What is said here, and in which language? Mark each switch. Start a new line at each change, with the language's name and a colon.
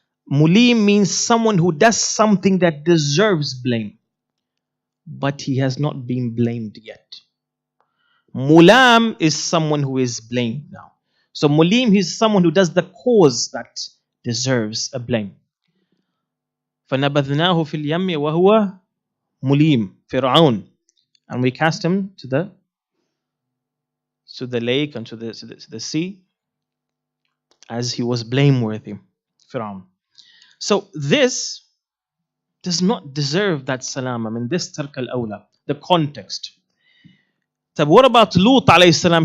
English: Mulim means someone who does something that deserves blame, but he has not been blamed yet. Mulam is someone who is blamed now. So Mulim is someone who does the cause that deserves a blame.
Arabic: فَنَبَذْنَاهُ فِي الْيَمِّ وَهُوَ مُلِيمٌ Fir'aun.
English: And we cast him to the lake and to the sea as he was blameworthy. Fir'aun. So this does not deserve that salam. I mean, this tark al-awla, the context. So what about Lut alayhi salam?